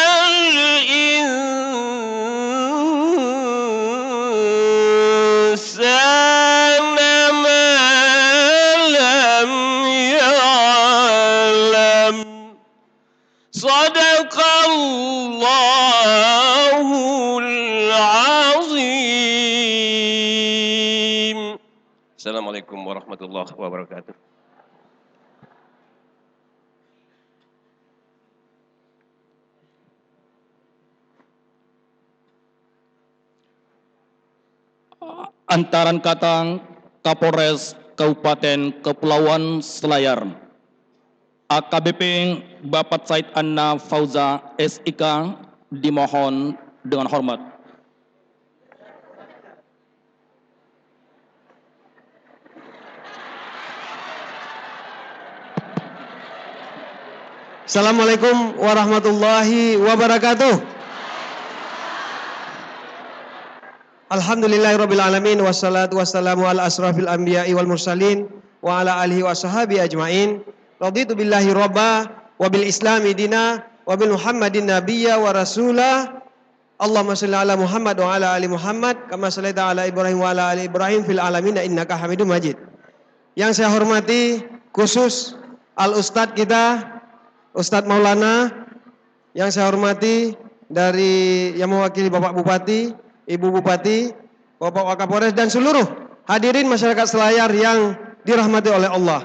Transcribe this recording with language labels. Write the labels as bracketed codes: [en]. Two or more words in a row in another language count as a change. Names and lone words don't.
[ar] الإنسان ما لم يعلم صدق الله العظيم. السلام عليكم ورحمة الله وبركاته. [id] Antaran Katang Kapolres Kabupaten Kepulauan Selayar, AKBP Bapak Said Anna Fauza SIK dimohon dengan hormat. [ar] السلام عليكم ورحمة الله وبركاته. الحمد لله رب العالمين والصلاة والسلام على أشرف الأنبياء والمرسلين وعلى آله وصحبه أجمعين. رضيت بالله ربا وبالإسلام دينا وبمحمد نبيا ورسولا. اللهم صل على محمد وعلى آل محمد كما صليت على إبراهيم وعلى آل إبراهيم في العالمين إنك حميد مجيد. [id] Yang saya hormati khusus al ustadz kita Ustadz Maulana, yang saya hormati dari yang mewakili Bapak Bupati, Ibu Bupati, Bapak Wakapolres dan seluruh hadirin masyarakat Selayar yang dirahmati oleh Allah.